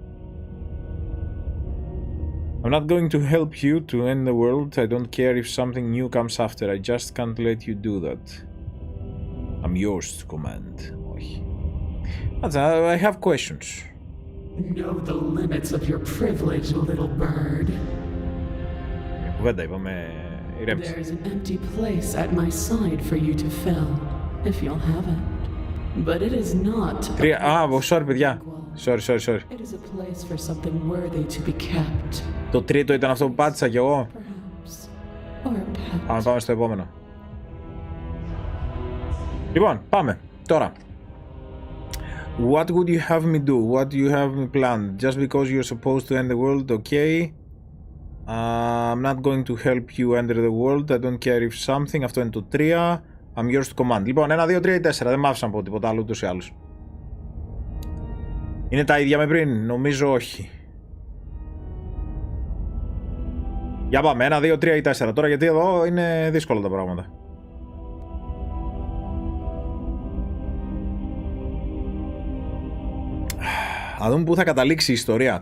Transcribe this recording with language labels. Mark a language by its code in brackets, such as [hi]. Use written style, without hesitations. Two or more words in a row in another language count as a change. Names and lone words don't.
[en] I'm not going to help you to end the world. I don't care if something new comes after. I just can't let you do that. I'm yours to command. I have questions. Know the limits of your privilege, little bird. [el] Κουβέντα είπαμε, ηρέμησε. [en] There's an empty place at my side for you to fill, if you'll have it. But it is not. Sorry, παιδιά. Sorry. It is a place for something worthy to be kept. [el] Το τρίτο ήταν αυτό που πάτησα κι εγώ. [en] Perhaps. Or a pet. [el] Πάμε στο επόμενο. Λοιπόν, πάμε. Τώρα. [en] What would you have me do? What do you have me planned? Just because you're supposed to end the world, okay. I'm not going to help you enter the world. I don't care if something. [el] Αυτό είναι το 3. [en] I'm yours to command. [el] Λοιπόν, 1, 2, 3 ή 4. Δεν μ' άφησαν να πω τίποτα άλλο ούτως ή άλλως. Είναι τα ίδια με πριν? Νομίζω όχι. Για πάμε. 1, 2, 3 ή 4. Τώρα γιατί εδώ είναι δύσκολα τα πράγματα. Να δούμε πού θα καταλήξει η ιστορία.